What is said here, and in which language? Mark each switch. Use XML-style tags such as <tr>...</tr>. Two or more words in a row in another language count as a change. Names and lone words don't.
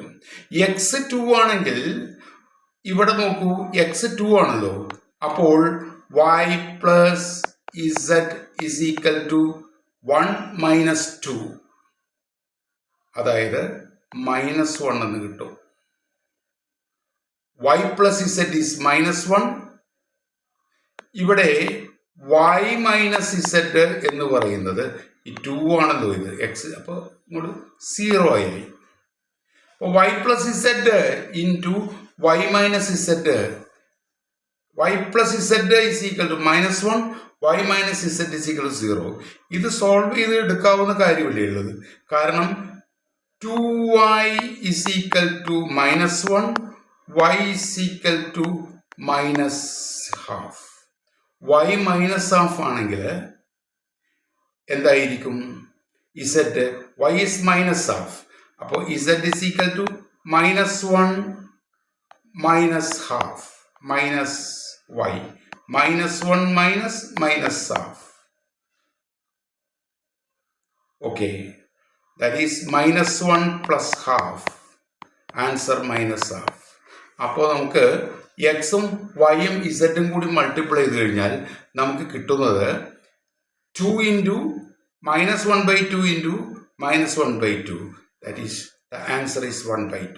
<ml>x 2 ആണെങ്കിൽ ഇവിടെ നോക്കൂ, x 2 ആണല്ലോ. അപ്പോൾ y + z = 1 - 2, അതായത് -1 എന്ന് കിട്ടും.</ml> <en>y + z is -1.</en> <ml>ഇവിടെ y - z എന്ന് പറയുന്നത് ഈ 2 ആണല്ലോ, ഇത് x, അപ്പോൾ ഇങ്ങോട്ട് 0 ആയി.</ml> <en>അപ്പോൾ y + z × y - z, y + z is equal to -1, y - z is equal to 0.</en> <ml>ഇത് സോൾവ് ചെയ്ത് എടുക്കാവുന്ന കാര്യമല്ലേ ഉള്ളത്.</ml> <en>കാരണം 2y is equal to -1, y is equal to -half.</en> <ml>y -half ആണെങ്കിൽ എന്തായിരിക്കും?</ml> <en>z, y is -half. അപ്പോൾ z is equal to -1 - half minus y, -1 - half. Okay, that is -1 + half.</en> <ml>ആൻസർ -half. അപ്പോൾ നമുക്ക് എക്സും വൈയും ഇസഡും കൂടി മൾട്ടിപ്ലൈ ചെയ്ത് കഴിഞ്ഞാൽ നമുക്ക് കിട്ടുന്നത് 2 × -1/2 × -1/2.</ml> <en>that is the answer is 1/2.</en>